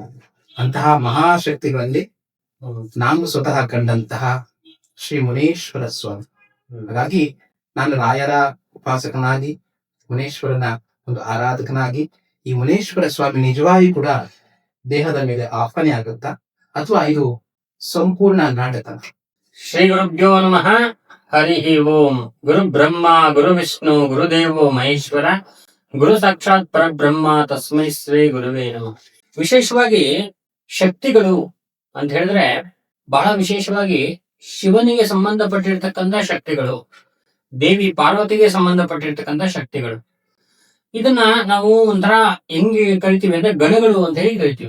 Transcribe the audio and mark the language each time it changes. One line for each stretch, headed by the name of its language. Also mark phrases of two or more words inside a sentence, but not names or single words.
Kannada: ಅಂತಹ ಮಹಾಶಕ್ತಿಗಳಲ್ಲಿ ನಾನು ಸ್ವತಃ ಕಂಡಂತಹ ಶ್ರೀ ಮುನೇಶ್ವರ ಸ್ವಾಮಿ. ಹಾಗಾಗಿ ನಾನು ರಾಯರ ಉಪಾಸಕನಾಗಿ, ಮುನೇಶ್ವರನ ಒಂದು ಆರಾಧಕನಾಗಿ, ಈ ಮುನೇಶ್ವರ ಸ್ವಾಮಿ ನಿಜವಾಗಿ ಕೂಡ ದೇಹದ ಮೇಲೆ ಆಹ್ವಾನ ಆಗುತ್ತಾ ಅಥವಾ ಇದು ಸಂಪೂರ್ಣ ನಾಟಕ?
Sanskrit: ಶ್ರೀ ಗುರುಭ್ಯೋ ನಮಃ. ಹರಿ ಓಂ. ಗುರು ಬ್ರಹ್ಮ ಗುರು ವಿಷ್ಣು ಗುರುದೇವೋ ಮಹೇಶ್ವರ, ಗುರು ಸಾಕ್ಷಾತ್ ಪರಬ್ರಹ್ಮ ತಸ್ಮೈ ಶ್ರೀ ಗುರುವೇ ನಮಃ.
Kannada: ವಿಶೇಷವಾಗಿ ಶಕ್ತಿಗಳು ಅಂತ ಹೇಳಿದ್ರೆ ಬಹಳ ವಿಶೇಷವಾಗಿ ಶಿವನಿಗೆ ಸಂಬಂಧಪಟ್ಟಿರ್ತಕ್ಕಂಥ ಶಕ್ತಿಗಳು, ದೇವಿ ಪಾರ್ವತಿಗೆ ಸಂಬಂಧಪಟ್ಟಿರ್ತಕ್ಕಂಥ ಶಕ್ತಿಗಳು. ಇದನ್ನ ನಾವು ಒಂಥರ ಹೆಂಗೆ ಕರಿತೀವಿ ಅಂದ್ರೆ ಗಣಗಳು ಅಂತ ಹೇಳಿ ಕರಿತೀವಿ.